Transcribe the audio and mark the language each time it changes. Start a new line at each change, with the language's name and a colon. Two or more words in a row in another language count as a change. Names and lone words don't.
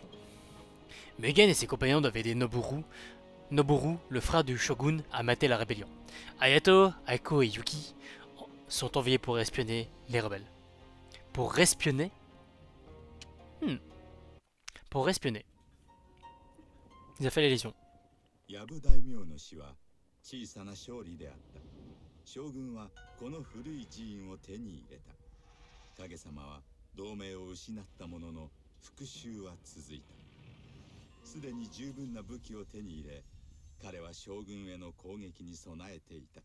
French: Mugen et ses compagnons doivent aider Noboru, le frère du shogun, à mater la rébellion. Ayato, Aiko et Yuki sont envoyés pour espionner les rebelles. Pour espionner? Pour espionner. Ils ont fait les lésions.
Japanese: ヤブ大名の死は小さな勝利であった。将軍はこの古い寺院を手に入れた。影様は同盟を失ったものの復讐は続いた。すでに十分な武器を手に入れ、彼は将軍への攻撃に備えていた。